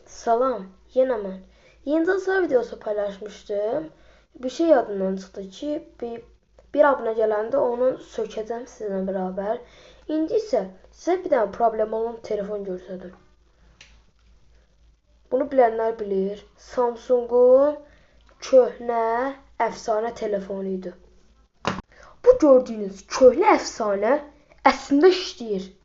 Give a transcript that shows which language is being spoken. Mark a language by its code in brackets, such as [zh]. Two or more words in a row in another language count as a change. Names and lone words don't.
[tr] Salam, yine ben. Yeni tasarım videosu paylaşmıştım. [az] Bir şey yadımdan çıktı ki bir abone gələndə onu sökəcəm sizinlə beraber. İndi isə sizə bir dənə problem olan telefon göstərdim. [tr] Bunu bilenler bilir. [az] Samsung'un köhnə efsane telefonuydu. Bu gördüğünüz köhnə efsane əslində işləyir.